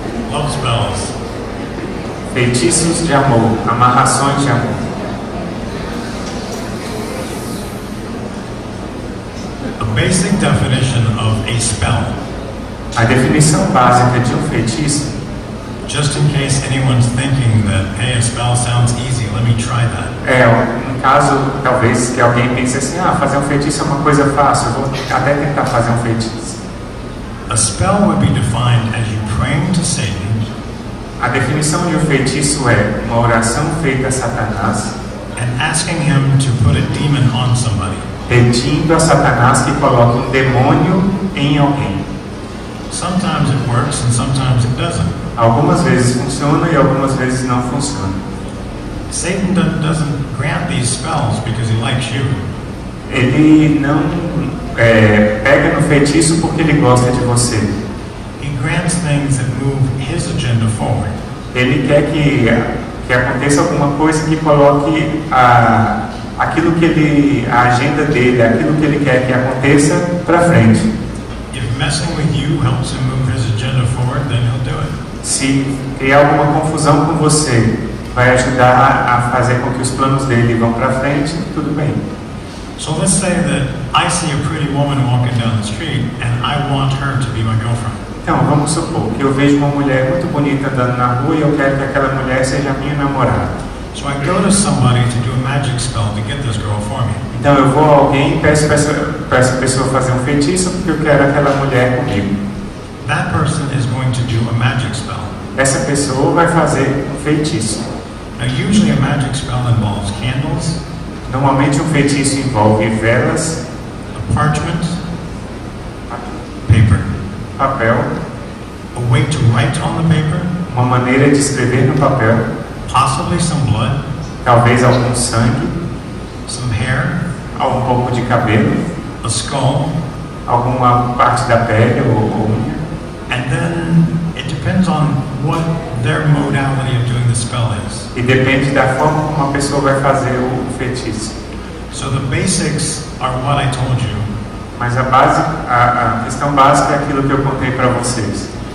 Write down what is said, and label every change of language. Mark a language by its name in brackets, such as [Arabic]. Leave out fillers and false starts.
[English] Love spells. [Portuguese] Feitiços de amor, amarrações de amor. [English] A basic definition of a spell. [Portuguese] A definição básica de um feitiço. [English] Just in case anyone's thinking that, hey, a spell sounds easy, let me try that. [Portuguese] Um caso, talvez, que alguém pense assim, fazer um feitiço é uma coisa fácil, eu vou até tentar fazer um feitiço. [English] A spell would be defined as you praying to Satan. [Portuguese] A definição de um feitiço é uma oração feita a Satanás [English] and asking him to put a demon on somebody. [Portuguese] Pedindo a Satanás que coloque um demônio em alguém. [English] Sometimes it works and sometimes it doesn't. [Portuguese] Algumas vezes funciona e algumas vezes não funciona. [English] Satan doesn't grant these spells because he likes you. [Portuguese] Ele não pega no feitiço porque ele gosta de você. [English] He grants things that move his agenda forward. [Portuguese] Ele quer que aconteça alguma coisa que coloque aquilo que a agenda dele, aquilo que ele quer que aconteça para frente. [English] If messing with you helps him move his agenda forward, then he'll do it. [Portuguese] Se criar alguma confusão com você vai ajudar a fazer com que os planos dele vão para frente, tudo bem. [English] So let's say that I see a pretty woman walking down the street and I want her to be my girlfriend. [Portuguese] Então, vamos supor que eu vejo uma mulher muito bonita andando na rua e eu quero que aquela mulher seja minha namorada. [English] So I go to somebody to do a magic spell to get this girl for me. [Portuguese] Então eu vou a alguém e peço para essa pessoa fazer um feitiço porque eu quero aquela mulher comigo. [English] That person is going to do a magic spell. [Portuguese] Essa pessoa vai fazer um feitiço. [English] Now usually a magic spell involves candles. [Portuguese] Normalmente um feitiço envolve velas, [English] a parchment, paper, [Portuguese] papel, [English] a way to write on the paper, [Portuguese] uma maneira de escrever no papel, [English] possibly some blood, [Portuguese] talvez algum sangue, [English] some hair, [Portuguese] um pouco de cabelo, [English] a skull, [Portuguese] alguma parte da pele ou unha. [English] And then it depends on what their modality of doing the spell is. [Portuguese] E depende da forma como a pessoa vai fazer o feitiço. [English] So the basics are what I told you. [Portuguese] Mas a questão básica é aquilo que eu contei para vocês.